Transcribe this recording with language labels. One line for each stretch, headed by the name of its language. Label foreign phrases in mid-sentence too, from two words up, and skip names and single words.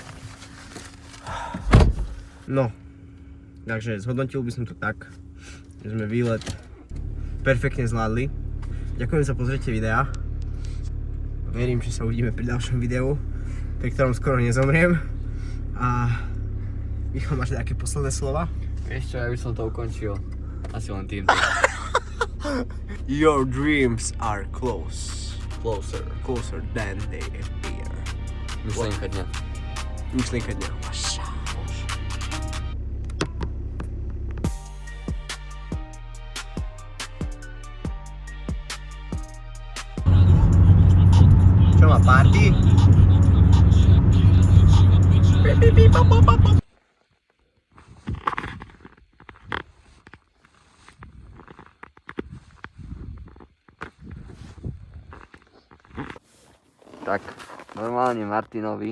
Slovak: No, takže zhodnotil by som to tak, že sme výlet perfektne zvládli. Ďakujem za pozrietie videa. Verím, že sa uvidíme pri ďalšom videu, pri ktorom skoro nezomriem. A Michal, máš nejaké posledné slova? Vieš čo, ja by som to ukončil. Asi len týmto.
English: Your dreams are closer Closer. than they appear.
Slovak: Myšlienka dňa. Myšlienka dňa. Čo má party? Tak, normálne Martinovi